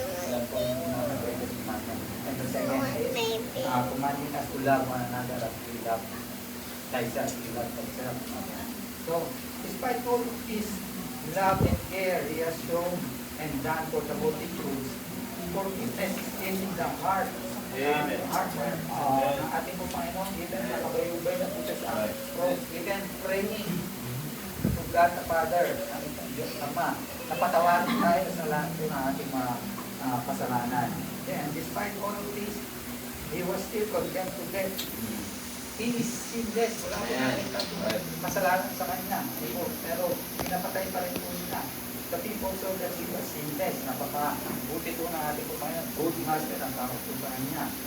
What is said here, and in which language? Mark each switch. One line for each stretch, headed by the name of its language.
Filipino: Yan po yung commandment.
English: And the second is commanding us to love one another as we love thyself, we love thyself. So, despite all of this love and care He has shown and done for the multitudes, forgiveness is in the heart.
Filipino: Ang ating po Panginoon, even nakabayubay na po siya sa cross,
English: even praying to God the Father,
Filipino: ang Diyos Ama, napatawarin tayo sa lahat po ng ating mga kasalanan.
English: And despite all of this, He was still condemned to death. He is sinless.
Filipino: Wala po natin masalanan sa Kanya. Pero pinapatay pa rin po nila.
English: The people saw that He was sinless.
Filipino: Napaka-buti po ng ating Panginoon.
English: Good master
Filipino: ang tawag po sa Kanya.